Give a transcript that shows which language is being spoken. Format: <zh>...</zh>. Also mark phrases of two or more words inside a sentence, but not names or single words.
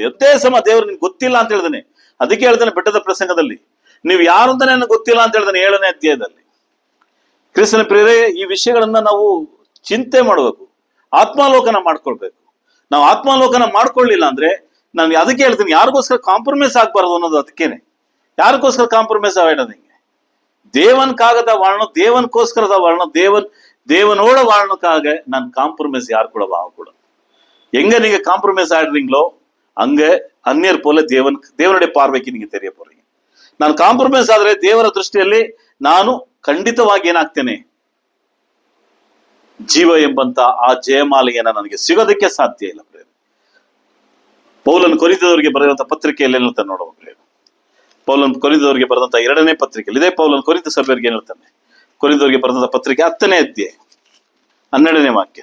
<kn>ಎಷ್ಟೇ ಸಮ ದೇವರು ನಿನ್ಗೆ ಗೊತ್ತಿಲ್ಲ ಅಂತ ಹೇಳ್ದೇನೆ. ಅದಕ್ಕೆ ಹೇಳ್ತಾನೆ ಬೆಟ್ಟದ ಪ್ರಸಂಗದಲ್ಲಿ, ನೀವು ಯಾರು ಅಂತಾನೆ ನನಗೆ ಗೊತ್ತಿಲ್ಲ ಅಂತ ಹೇಳ್ತಾನೆ 7ನೇ ಅಧ್ಯಾಯದಲ್ಲಿ. ಕ್ರಿಸ್ತನ ಪ್ರಿಯರೇ, ಈ ವಿಷಯಗಳನ್ನ ನಾವು ಚಿಂತೆ ಮಾಡಬೇಕು, ಆತ್ಮಾಲೋಕನ ಮಾಡ್ಕೊಳ್ಬೇಕು. ನಾವು ಆತ್ಮಾಲೋಕನ ಮಾಡ್ಕೊಳ್ಳಿಲ್ಲ ಅಂದ್ರೆ, ನಾನು ಅದಕ್ಕೆ ಹೇಳ್ತೀನಿ, ಯಾರಿಗೋಸ್ಕರ ಕಾಂಪ್ರಮೈಸ್ ಆಗ್ಬಾರ್ದು ಅನ್ನೋದು ಅದಕ್ಕೇನೆ.</kn> <ta>யாருக்கோஸ்கர காம்ப்ரமைஸ் ஆகிடாதீங்க. தேவனுக்காக வாழணும், தேவனுக்கோஸ்கர தான் வாழணும், தேவனோட வாழணுக்காக நான் காம்ப்ரமைஸ் யார் கூட ஆகக்கூடாது. எங்க நீங்க காம்ப்ரமைஸ் ஆயிடுறீங்களோ அங்க அந்நியர் போல தேவனுடைய பார்வைக்கு நீங்க தெரிய போறீங்க.</ta> <kn>ನಾನು ಕಾಂಪ್ರಮೈಸ್ ಆದ್ರೆ ದೇವರ ದೃಷ್ಟಿಯಲ್ಲಿ ನಾನು ಖಂಡಿತವಾಗಿ ಏನಾಗ್ತೇನೆ, ಜೀವ ಎಂಬಂತ ಆ ಜಯಮಾಲೆಯನ್ನ ನನಗೆ ಸಿಗೋದಕ್ಕೆ ಸಾಧ್ಯ ಇಲ್ಲ. ಪೌಲನ್ ಕೊರಿಂಥದವರಿಗೆ ಬರೆದಂತ ಪತ್ರಿಕೆಯಲ್ಲಿ ಏನ್ ಹೇಳ್ತಾನೆ ನೋಡುವ. ಪೌಲನ್ ಕೊರಿಂಥದವರಿಗೆ ಬರೆದಂತ 2ನೇ ಪತ್ರಿಕೆಯಲ್ಲಿ, ಇದೇ ಪೌಲನ್ ಕೊರಿಂಥ ಸಭೆಯವರಿಗೆ ಏನ್ ಹೇಳ್ತಾನೆ, ಕೊರಿಂಥದವರಿಗೆ ಬರೆದಂತ ಪತ್ರಿಕೆ 10ನೇ ಅಧ್ಯಾಯ 12ನೇ ವಾಕ್ಯ.</kn>